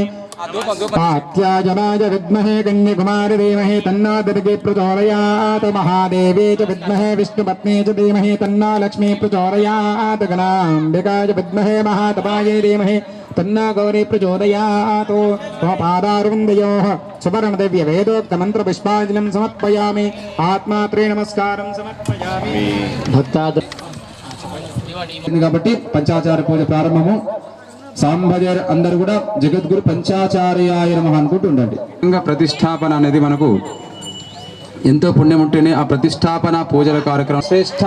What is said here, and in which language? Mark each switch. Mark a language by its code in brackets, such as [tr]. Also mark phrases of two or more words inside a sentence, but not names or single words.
[sa] पात्याजनाय विद्महे कन्याकुमारी धीमहि तन्नो दुर्गे प्रचोदयात् महादेवी च विद्महे विष्णुपत्नी च धीमहि तन्नो लक्ष्मी प्रचोदयात् गणाम्बिकाय विद्महे महातपायै धीमहि तन्नो गौरी प्रचोदयात् पादारविन्दयोः सुवर्णदिव्य वेदोक्तमन्त्रपुष्पाञ्जलिं समर्पयामि आत्मात्रे नमस्कारं समर्पयामि [te] కాబట్టి పంచాచార పూజ ప్రారంభము సాంబజర్ అందరూ కూడా [sa] జగద్గురు పంచాచార్యాయ నమః [te] అనుకుంటూ ఉండండి. లింగ ప్రతిష్టాపన అనేది మనకు ఎంతో పుణ్యం ఉంటేనే ఆ ప్రతిష్టాపన పూజల కార్యక్రమం శ్రేష్టం.